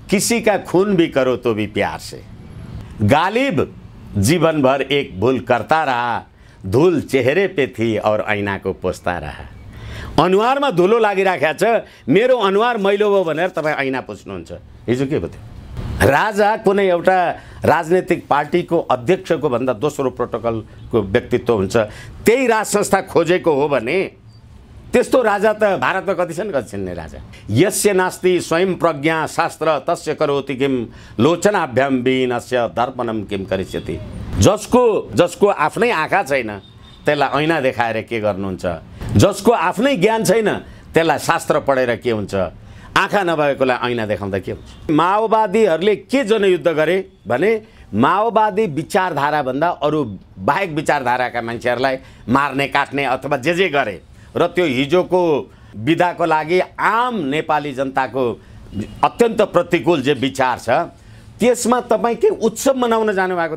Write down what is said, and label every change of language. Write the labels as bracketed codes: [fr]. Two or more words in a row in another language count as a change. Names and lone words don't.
[hi] किसी का खून भी करो तो भी प्यार से। गालिब जीवन भर एक भूल करता रहा, धूल चेहरे पे थी और ऐना को पोस्ता रहा। [ne] अनुहारमा धुलो लागिराखेको छ, मेरो अनुहार मैलो भयो भनेर तपाईँ ऐना पुछ्नुहुन्छ। हिजो के भयो? राजा कुनै एउटा राजनीतिक पार्टीको अध्यक्षको भन्दा दोस्रो प्रोटोकलको व्यक्तित्व हुन्छ, त्यही राज संस्था खोजेको हो भने त्यस्तो राजा त भारतमा कति छन्, कति छिन् राजा। [sa] यस्य नास्ति स्वयं प्रज्ञा शास्त्र तस्य करोति किम लोचनाभ्याम विहीनस्य दर्पणम किम करिष्यति। [ne] जसको आफ्नै आँखा छैन त्यसलाई ऐना देखाएर के गर्नुहुन्छ, जसको आफ्नै ज्ञान छैन त्यसलाई शास्त्र पढेर के हुन्छ, आँखा नभएकोलाई ऐना देखाउँदा के हुन्छ। माओवादीहरूले के जनयुद्ध गरे भने माओवादी विचारधाराभन्दा अरू बाहेक विचारधाराका मान्छेहरूलाई मार्ने काट्ने अथवा जे गरे र त्यो हिजोको विधाको लागि आम नेपाली जनताको अत्यन्त प्रतिकूल जे विचार छ त्यसमा तपाईँ के उत्सव मनाउन जानुभएको।